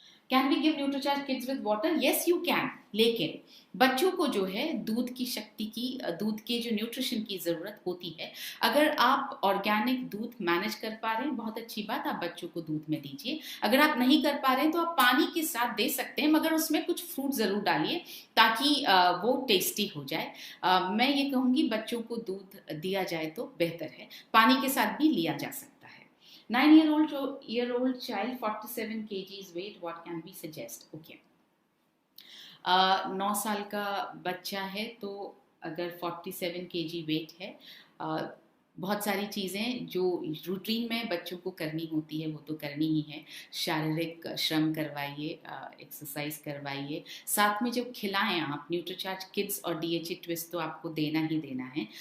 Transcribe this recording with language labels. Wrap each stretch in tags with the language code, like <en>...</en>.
<en>Can we give Nutricharge kids with water? Yes you can,</en> <hi>लेकिन बच्चों को जो है दूध की शक्ति की, दूध के जो न्यूट्रिशन की ज़रूरत होती है, अगर आप ऑर्गेनिक दूध मैनेज कर पा रहे हैं बहुत अच्छी बात, आप बच्चों को दूध में दीजिए। अगर आप नहीं कर पा रहे हैं तो आप पानी के साथ दे सकते हैं, मगर उसमें कुछ फ्रूट ज़रूर डालिए ताकि वो टेस्टी हो जाए। मैं ये कहूँगी बच्चों को दूध दिया जाए तो बेहतर है, पानी के साथ भी लिया जा सकता है।</hi> <en>9-year-old child 47 kgs weight, what can we suggest? Okay.</en> <hi>9 साल का बच्चा है तो अगर 47 kg वेट है, बहुत सारी चीज़ें जो रूटीन में बच्चों को करनी होती है वो तो करनी ही है। शारीरिक श्रम करवाइए, एक्सरसाइज करवाइए, साथ में जब खिलाएं आप न्यूट्रीचार्ज किड्स और डीएचए ट्विस्ट तो आपको देना ही देना है।</hi>